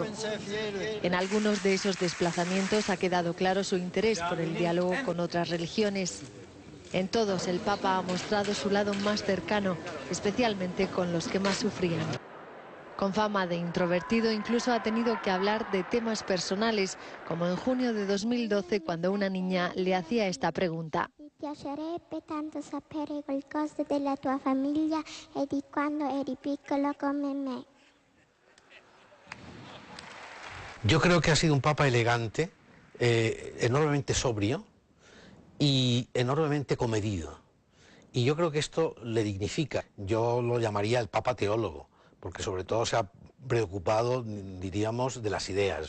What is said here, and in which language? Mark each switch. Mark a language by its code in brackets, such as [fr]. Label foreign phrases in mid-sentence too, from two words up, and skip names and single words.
[es] En algunos de esos desplazamientos ha quedado claro su interés por el diálogo con otras religiones. En todos, el Papa ha mostrado su lado más cercano, especialmente con los que más sufrían. Con fama de introvertido, incluso ha tenido que hablar de temas personales, como en junio de 2012, cuando una niña le hacía esta pregunta. [it] Mi piacerebbe tanto sapere qualcosa della tua famiglia e di quando eri piccolo come me. [es] Yo creo que ha sido un papa elegante, enormemente sobrio y enormemente comedido. Y yo creo que esto le dignifica. Yo lo llamaría el papa teólogo, porque sobre todo se ha preocupado, diríamos, de las ideas.